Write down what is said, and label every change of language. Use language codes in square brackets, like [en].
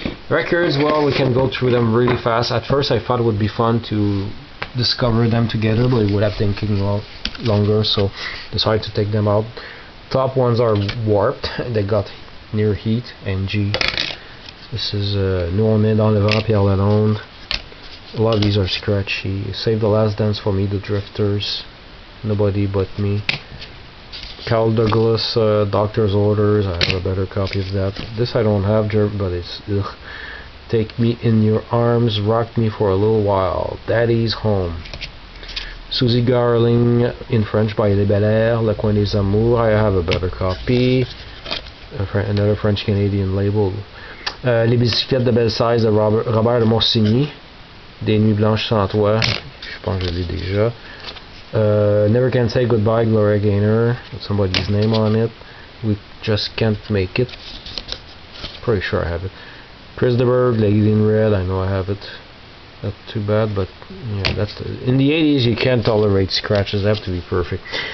[en] Records, well, we can go through them really fast. At first I thought it would be fun to discover them together, but it would have taken longer, so decided to take them out. Top ones are Warped, they got Near Heat, NG. This is Nous on est dans le vent, Pierre Lalonde. A lot of these are scratchy. Save the Last Dance for Me, The Drifters, Nobody But Me. Carl Douglas, Doctor's Orders, I have a better copy of that. This I don't have, but it's ugh. Take Me in Your Arms, Rock Me for a Little While, Daddy's Home. Susie Garling in French by Les Bel Air, Le Coin des Amours, I have a better copy. Another French-Canadian label. Les Bicyclettes de Belle Size de Robert de Morsigny. [fr] Des Nuits Blanches Sans Toi, je pense que je l'ai déjà. [en] Never Can Say Goodbye, Gloria Gaynor, with somebody's name on it. We Just Can't Make It. Pretty sure I have it. Chris de Burgh, Lady in Red, I know I have it. Not too bad, but yeah, that's in the 80s you can't tolerate scratches, they have to be perfect.